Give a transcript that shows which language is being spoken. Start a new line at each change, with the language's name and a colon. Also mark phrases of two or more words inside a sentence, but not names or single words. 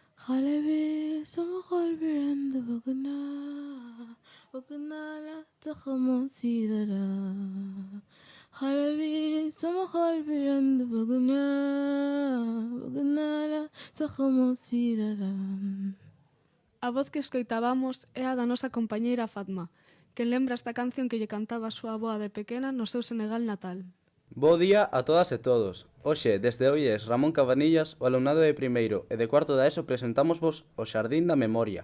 Galician: Halebi samahal biranda bagana takhamu sidara. Halebi samahal biranda bagana takhamu sidara. A voz que escoitábamos é a da nosa compañeira Fatma, que lembra esta canción que lle cantaba a súa avoa de pequena no seu Senegal natal. Bo día a todas e todos. Hoxe, desde Oies Ramón Cabanillas, o alumnado de primeiro e de cuarto da ESO presentámosvos o Xardín da Memoria.